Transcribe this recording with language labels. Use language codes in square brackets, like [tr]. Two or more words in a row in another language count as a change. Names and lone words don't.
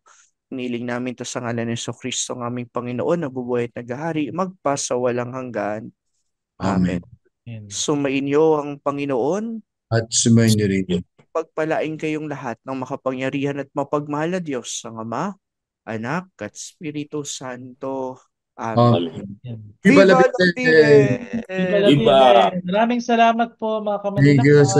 [tl] Niling namin to sa ngalan ni Jesucristo, ang aming Panginoon, na bubuhay at naghahari, magpasawalang hanggan. Amen. Amen. Sumainyo ang Panginoon, At sumayin niyo rin. pagpalain kayong lahat ng makapangyarihan at mapagmahal na Diyos, ang Ama, Anak at Espiritu Santo. Amen. Amen. Yan. [es] Viva la Viva la Virgen! Viva la [tl] Iba. [es] Virgen! [tl] Maraming salamat po mga [en] Thank you, [tl] kamanilakbay.